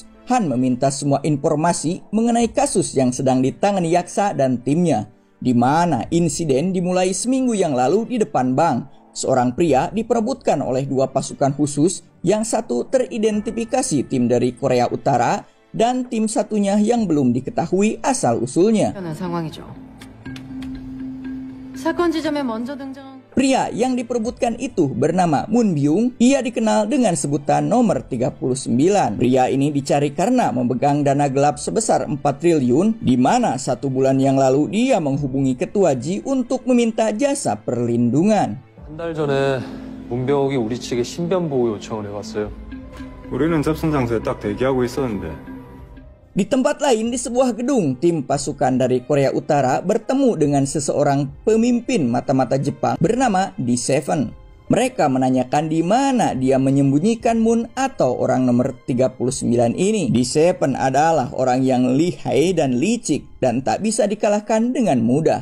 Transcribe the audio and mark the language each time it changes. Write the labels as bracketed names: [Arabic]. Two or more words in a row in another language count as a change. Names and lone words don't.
[Indonesian] Han meminta semua informasi mengenai kasus yang sedang ditangani Yaksa dan timnya, di mana insiden dimulai seminggu yang lalu di depan bank. Seorang pria diperebutkan oleh dua pasukan khusus, yang satu teridentifikasi tim dari Korea Utara dan tim satunya yang belum diketahui asal-usulnya. [Korean] 사건 지점에 먼저 등장한 [Indonesian] Pria yang diperebutkan itu bernama Moon Byung. Ia dikenal dengan sebutan nomor 39. Pria ini dicari karena memegang dana gelap sebesar 4 triliun, di mana 1 bulan yang lalu dia menghubungi Ketua Ji untuk meminta jasa perlindungan. [Korean] 한 달 전에 문병욱이 우리 측에 신변 보호 요청을 해왔어요. 우리는 접선 장소에 딱 대기하고 있었는데. [Indonesian] Di tempat lain di sebuah gedung, tim pasukan dari Korea Utara bertemu dengan seseorang pemimpin mata-mata Jepang bernama D7. Mereka menanyakan di mana dia menyembunyikan Moon atau orang nomor 39 ini. D7 adalah orang yang lihai dan licik dan tak bisa dikalahkan dengan mudah.